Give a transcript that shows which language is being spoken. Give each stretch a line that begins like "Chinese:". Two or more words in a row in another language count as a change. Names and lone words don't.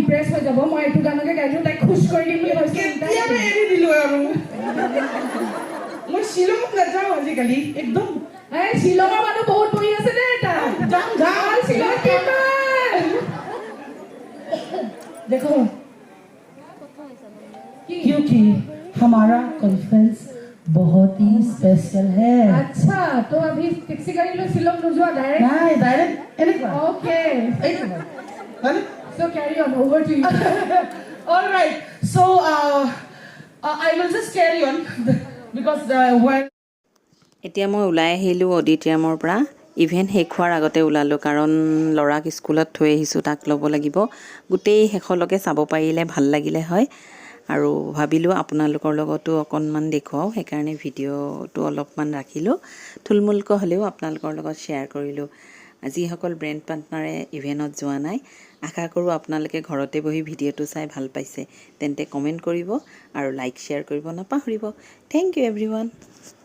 Assamese: হৈ যাব মই এইটো গানকে গাই দিওঁ তাইক খুশ কৰি দিম বুলি ভাবিছোঁ কেতিয়া মই এৰি দিলো আৰু মই শ্বিলঙত নাযাওঁ আজিকালি একদম এই শ্বিলঙৰ মানুহ বহুত বহি আছে দেই তাত যাম যাম শ্বিলং কিমান
Hindi: देखो क्योंकि हमारा कॉन्फ्रेंस बहुत ही स्पेशल है अच्छा तो अभी टैक्सी गाड़ी लो शिलोंग नुजुआ डायरेक्ट नहीं
English: direct anyone
Hindi: ओके एनीवन
English: so carry on over to you all right so I will just carry on because when
Assamese: এতিয়া মই ওলাই আহিলোঁ অডিটৰিয়ামৰ পৰা ইভেণ্ট শেষ হোৱাৰ আগতে ওলালোঁ কাৰণ ল'ৰাক স্কুলত থৈ আহিছোঁ তাক ল'ব লাগিব গোটেই শেষলৈকে চাব পাৰিলে ভাল লাগিলে হয় আৰু ভাবিলোঁ আপোনালোকৰ লগতো অকণমান দেখুৱাওঁ সেইকাৰণে ভিডিঅ'টো অলপমান ৰাখিলোঁ থুলমূলকৈ হ'লেও আপোনালোকৰ লগত শ্বেয়াৰ কৰিলোঁ যিসকল
English: brand partners
Assamese: ইভেণ্টত যোৱা নাই আশা কৰোঁ আপোনালোকে ঘৰতে বহি ভিডিঅ'টো চাই ভাল পাইছে তেন্তে কমেণ্ট কৰিব আৰু
English: like share
Assamese: কৰিব নাপাহৰিব
English: thank you everyone